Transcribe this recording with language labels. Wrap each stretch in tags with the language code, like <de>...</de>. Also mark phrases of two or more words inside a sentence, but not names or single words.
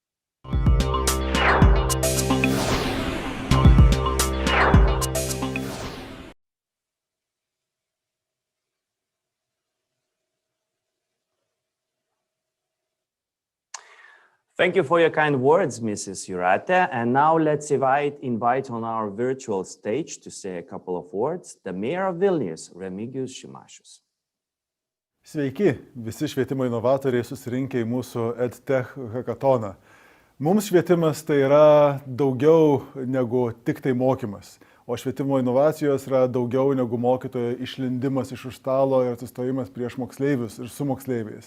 <en>Thank you for your kind words, Mrs. Jūratė. And now let's invite on our virtual stage to say a couple of words, the Mayor of Vilnius, Remigijus Šimašius.</en> <lt>Sveiki, visi švietimo inovatoriai susirinkę į mūsų EdTech Hackathoną. Mums švietimas tai yra daugiau negu tik tai mokymas, o švietimo inovacijos yra daugiau negu mokytojo išlindimas iš už stalo ir atsistojimas prieš moksleivius ir su moksleiviais.</lt>